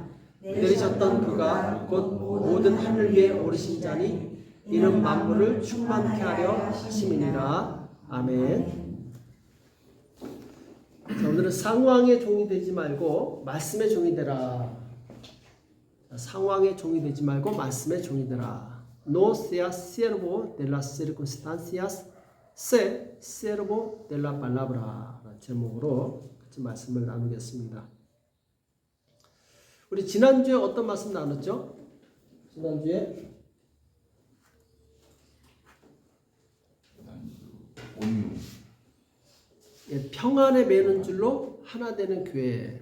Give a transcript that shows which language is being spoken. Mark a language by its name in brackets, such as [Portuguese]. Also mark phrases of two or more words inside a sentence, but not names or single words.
[Korean] 내리셨던 그가 곧 모든 하늘 위에 오르신 자니 이는 만물을 충만케 하려 하심이니라. 아멘. 자, 오늘은 상황의 종이 되지 말고 말씀의 종이 되라. 상황의 종이 되지 말고 말씀의 종이 되라. [Spanish] No seas siervo de las circunstancias, sé siervo de la palabra. [Korean] 제목으로 같이 말씀을 나누겠습니다. 우리 지난주에 어떤 말씀 나눴죠? 지난주에 온유. 평안에 매는 줄로 하나 되는 교회.